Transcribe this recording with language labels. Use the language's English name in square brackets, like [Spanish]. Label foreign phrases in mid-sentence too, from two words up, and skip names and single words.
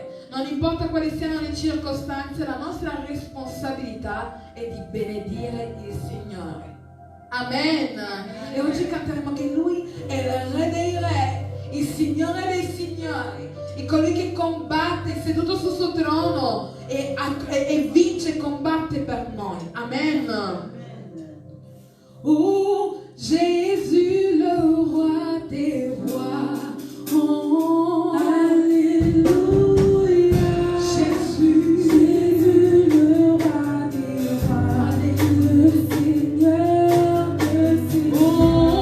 [Italian] Non importa quali siano le circostanze, la nostra responsabilità è di benedire il Signore. Amen. E oggi canteremo che Lui è il Re dei Re, il Signore dei Signori, e colui che combatte seduto sul suo trono e vince e combatte per noi. [French] Amen. Oh Jésus, le roi des rois. Oh, Alléluia. Jésus, le roi des rois, le Seigneur des seigneurs.